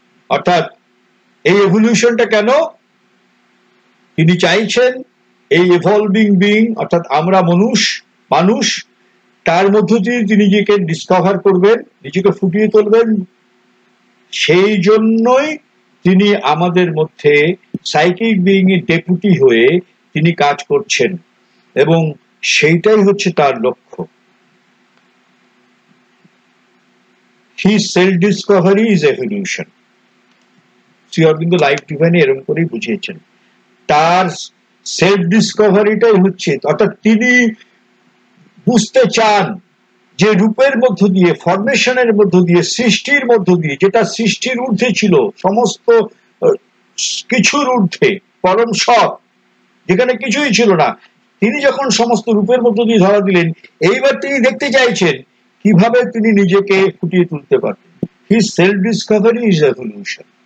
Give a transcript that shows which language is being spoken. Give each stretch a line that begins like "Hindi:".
Bangla: অর্থাৎ এই এভলিউশনটা কেন তিনি চাইছেন, এই ইভলভিং বিং অর্থাৎ আমরা মানুষ, তার মধ্য দিয়ে তিনি নিজেকে ডিসকভার করবেন, নিজেকে ফুটিয়ে তুলবেন। সেই জন্যই তিনি আমাদের মধ্যে সাইকিক বিং এর ডেপুটি হয়ে তিনি কাজ করছেন, এবং সেইটাই হচ্ছে তার লক্ষ্য।
English: His self-discovery is evolution.
Bangla: Shri Aurobindo life ডিভাইনে এরকম করেই বুঝিয়েছেন। তার সেলফ ডিসকভারিটাই হচ্ছে, অর্থাৎ তিনি বুঝতে চান যে রূপের মধ্য দিয়ে, ফরমেশনের মধ্য দিয়ে, সৃষ্টির মধ্য দিয়ে, যেটা সৃষ্টির ঊর্ধ্বে ছিল, সমস্ত কিছুর ঊর্ধ্বে, পরম সৎ, যেখানে কিছুই ছিল না, তিনি যখন সমস্ত রূপের মধ্য দিয়ে ধরা দিলেন, এইবার তিনি দেখতে চাইছেন কিভাবে তিনি নিজেকে ফুটিয়ে তুলতে পারবেন।
English: His self discovery is evolution.